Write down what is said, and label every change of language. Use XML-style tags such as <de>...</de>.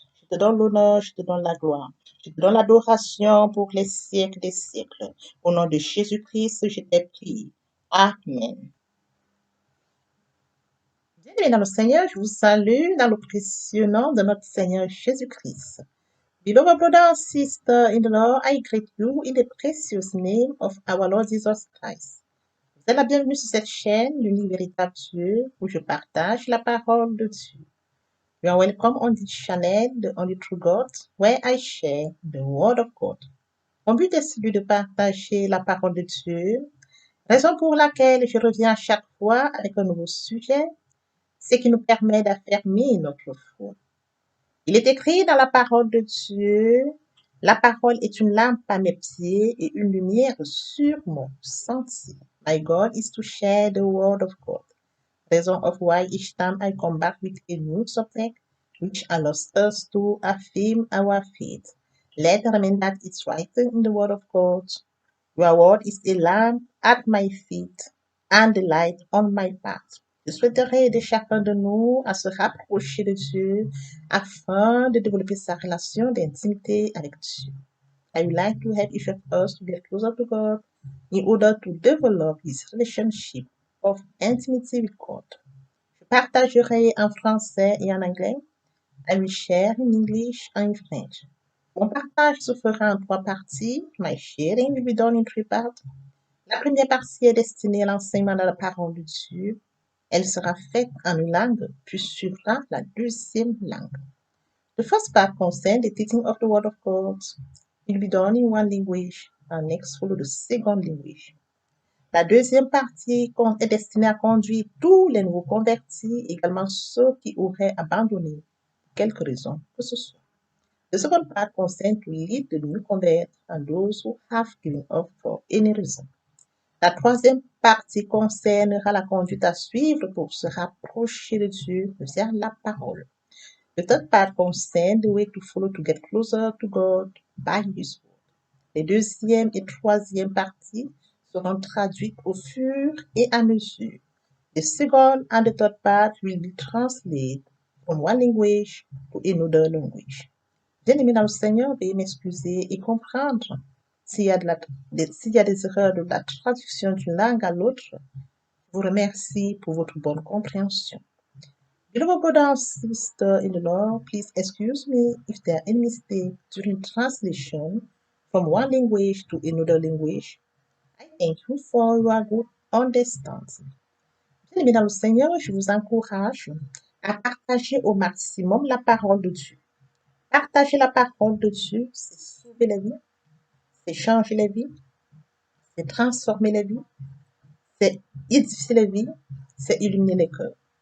<fr>Je te donne l'honneur, je te donne la gloire. Je te donne l'adoration pour les siècles des siècles. Au nom de Jésus-Christ, je t'ai prié. Amen. Bien-aimés dans le Seigneur, je vous salue dans le précieux nom de notre Seigneur Jésus-Christ.</fr> <en>Beloved brother and sister in the Lord, I greet you in the precious name of our Lord Jesus Christ.</en> <fr>Vous êtes la bienvenue sur cette chaîne, l'unique véritable Dieu, où je partage la parole de Dieu.</fr> <en>You are welcome on this channel, the Only True God, where I share the Word of God.</en> <fr>Mon but est celui de partager la parole de Dieu, raison pour laquelle je reviens chaque fois avec un nouveau sujet, ce qui nous permet d'affermir notre foi. Il est écrit dans la parole de Dieu, la parole est une lampe à mes pieds et une lumière sur mon sentier.</fr> <en>My God is to share the word of God. Reason of why each time I come back with a new subject, which allows us to affirm our faith. Let remain that it's written in the word of God. Your word is a lamp at my feet and a light on my path.</en> <fr>Je souhaiterais aider chacun de nous à se rapprocher de Dieu afin de développer sa relation d'intimité avec Dieu.</fr> <en>I would like to help each of us to get closer to God in order to develop his relationship of intimacy with God.</en> <fr>Je partagerai en français et en anglais.</fr> <en>I will share in English and in French.</en> <fr>Mon partage se fera en 3 parties.</fr> <en>My sharing will be done in 3 parts.</en> <fr>La première partie est destinée à l'enseignement de la parole de Dieu. Elle sera faite en une langue, puis suivra la deuxième langue.</fr> <en>The first part concerns the teaching of the Word of God. It will be done in one language, and next follow the second language.</en> <fr>La deuxième partie est destinée à conduire tous les nouveaux convertis, également ceux qui auraient abandonné pour quelque raison que ce soit.</fr> <en>The second part concerns to lead the new converts and those who have given up for any reason.</en> <fr>La troisième partie concernera la conduite à suivre pour se rapprocher de Dieu vers la parole.</fr> <en>The third part concerns the way to follow to get closer to God by His word.</en> <fr>Les deuxième et troisième parties seront traduites au fur et à mesure.</fr> <en>The second and the third part will be translated from one language to another language.</en> <fr>Bien-aimés dans le Seigneur, veuillez m'excuser et comprendre s'il y a des erreurs de la traduction d'une langue à l'autre. Je vous remercie pour votre bonne compréhension.</fr> <en>Beloved brother and sister in the Lord, please excuse me if there are any mistakes during translation from one language to another language. I thank you for your good understands.</en> <fr>Bien-aimés dans le Seigneur, je vous encourage à partager au maximum la parole de Dieu. Partager la parole de Dieu, c'est sauver les vies, c'est changer les vies, c'est transformer les vies, c'est édifier les vies, c'est illuminer les cœurs.</fr>